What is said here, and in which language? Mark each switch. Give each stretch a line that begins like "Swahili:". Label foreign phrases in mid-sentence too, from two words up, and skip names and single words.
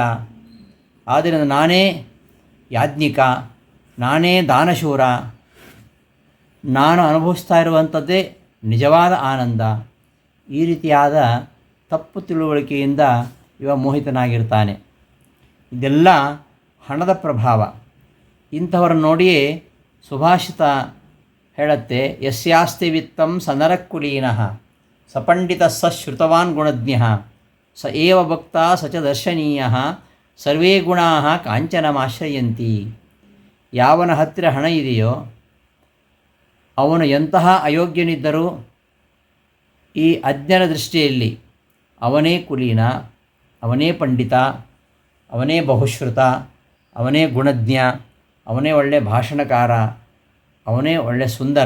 Kannada: ಆದ್ದರಿಂದ ನಾನೇ ಯಾಜ್ಞಿಕ, ನಾನೇ ದಾನಶೂರ, ನಾನು ಅನುಭವಿಸ್ತಾ ಇರುವಂಥದ್ದೇ ನಿಜವಾದ ಆನಂದ. ಈ ರೀತಿಯಾದ ತಪ್ಪು ತಿಳುವಳಿಕೆಯಿಂದ ಇವ ಮೋಹಿತನಾಗಿರ್ತಾನೆ. ಇದೆಲ್ಲ ಹಣದ ಪ್ರಭಾವ. ಇಂಥವರನ್ನು ನೋಡಿಯೇ ಸುಭಾಷಿತ ಹೇಳುತ್ತೆ,
Sanskrit: ಯಸ್ಯಾಸ್ತಿ ವಿತ್ತಂ ಸ ನರಕುಲೀನಃ ಸ ಪಂಡಿತ ಸ ಶ್ರುತವಾನ್ ಗುಣಜ್ಞ ಸ ಏವ ಭಕ್ತ ಸ ಚ ದರ್ಶನೀಯ ಸರ್ವೇ ಗುಣಾ ಕಾಂಚನಮಾಶ್ರಯಂತಿ.
Kannada: ಯಾವನ ಹತ್ತಿರ ಹಣ ಇದೆಯೋ ಅವನು ಎಂತಹ ಅಯೋಗ್ಯನಿದ್ದರೂ ಈ ಅಜ್ಞರ ದೃಷ್ಟಿಯಲ್ಲಿ ಅವನೇ ಕುಲೀನ, ಅವನೇ ಪಂಡಿತ, ಅವನೇ ಬಹುಶ್ರುತ, ಅವನೇ ಗುಣಜ್ಞ, ಅವನೇ ಒಳ್ಳೆಯ ಭಾಷಣಕಾರ, ಅವನೇ ಒಳ್ಳೆಯ ಸುಂದರ.